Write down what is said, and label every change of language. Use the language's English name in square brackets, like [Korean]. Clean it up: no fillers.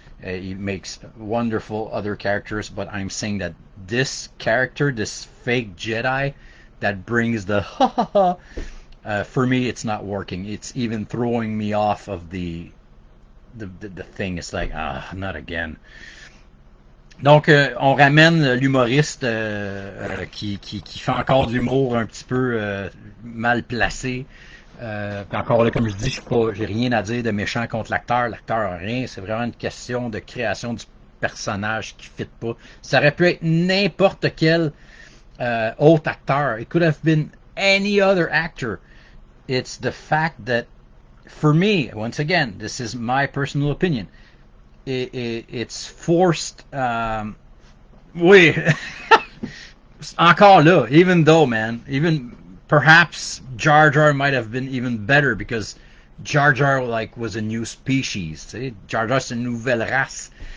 [English] He makes wonderful other characters, but I'm saying that this character, this fake Jedi, that brings the ha ha ha, for me, it's not working. It's even throwing me off of the thing. It's like, not again. [French] Donc, on ramène l'humoriste qui fait encore de l'humour un petit peu mal placé. Puis encore là, comme je dis, j'ai rien à dire de méchant contre l'acteur. L'acteur a rien. C'est vraiment une question de création du personnage qui ne fit pas. Ça aurait pu être n'importe quel autre acteur. [English] It could have been any other actor. It's the fact that, for me, once again, this is my personal opinion. It's forced. Oui. [French] Encore là, [English] even though, man, even perhaps Jar Jar might have been even better because Jar Jar like was a new species. [French] Tu sais, Jar Jar c'est une nouvelle race.